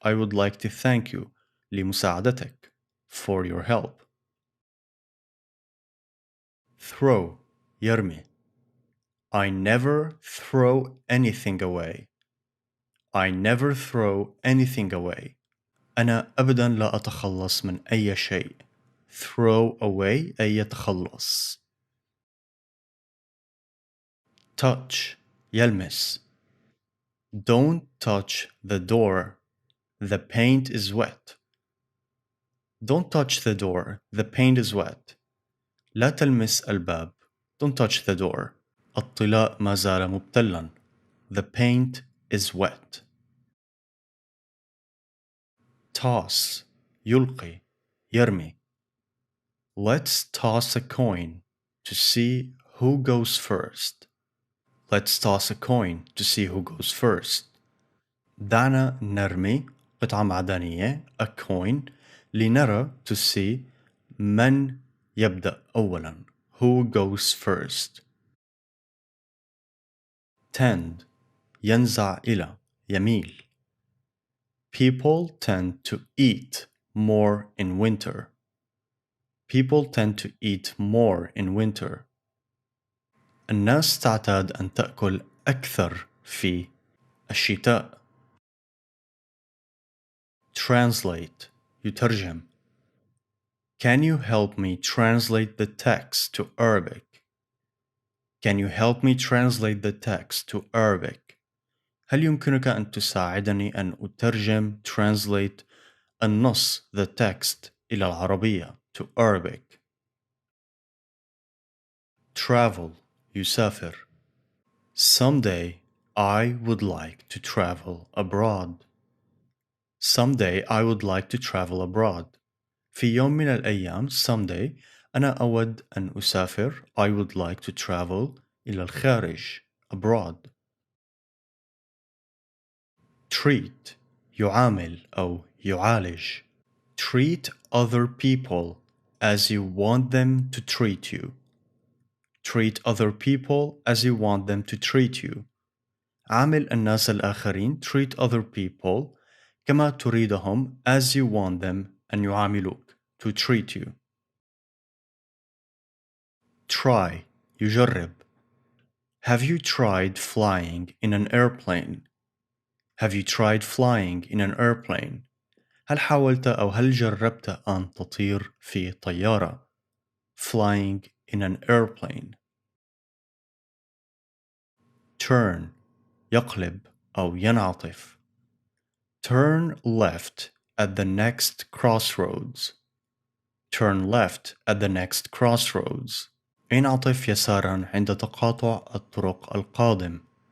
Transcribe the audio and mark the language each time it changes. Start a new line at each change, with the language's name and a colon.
English: I would like to thank you
Arabic: لمساعدتك.
English: For your help. Throw. يرمي. I never throw anything away. I never throw anything away.
Arabic: أنا أبدا لا أتخلص من أي شيء.
English: Throw away
Arabic: أي يتخلص.
English: Touch. يلمس. Don't touch the door. The paint is wet. Don't touch the door. The paint is wet.
Arabic: لا تلمس الباب.
English: Don't touch the door.
Arabic: الطلاء ما زال مبتلا.
English: The paint is wet.
Arabic: Toss. يلقي. يرمي.
English: Let's toss a coin to see who goes first. Let's toss a coin to see who goes first.
Arabic: دعنا نرمي قطعة معدنية.
English: A coin.
Arabic: لنرى.
English: To see.
Arabic: من يبدأ أولا.
English: Who goes first.
Arabic: Tend. ينزع إلى. يميل.
English: People tend to eat more in winter. People tend to eat more in winter.
Arabic: الناس تعتاد أن تأكل أكثر في الشتاء. Translate يترجم.
English: Can you help me translate the text to Arabic? Can you help me translate the text to Arabic?
Arabic: هل يمكنك أن تساعدني أن أترجم
English: translate
Arabic: النص
English: the text
Arabic: إلى العربية
English: to Arabic. Travel يسافر. Someday I would like to travel abroad. Someday I would like to travel abroad.
Arabic: في يوم من الأيام
English: someday
Arabic: أنا أود أن أسافر
English: I would like to travel
Arabic: إلى الخارج
English: abroad.
Arabic: Treat يعامل أو يعالج.
English: Treat other people as you want them to treat you. Treat other people as you want them to treat you.
Arabic: عامل الناس الآخرين
English: treat other people
Arabic: كما تريدهم
English: as you want them
Arabic: أن يعاملوك
English: to treat you.
Arabic: Try يجرب.
English: Have you tried flying in an airplane? Have you tried flying in an airplane?
Arabic: هل حاولت أو هل جربت أن تطير في طيارة؟
English: Flying in an airplane.
Arabic: Turn يقلب أو ينعطف.
English: Turn left at the next crossroads. Turn left at the next crossroads.
Arabic: انعطف يسارا عند تقاطع الطرق القادم.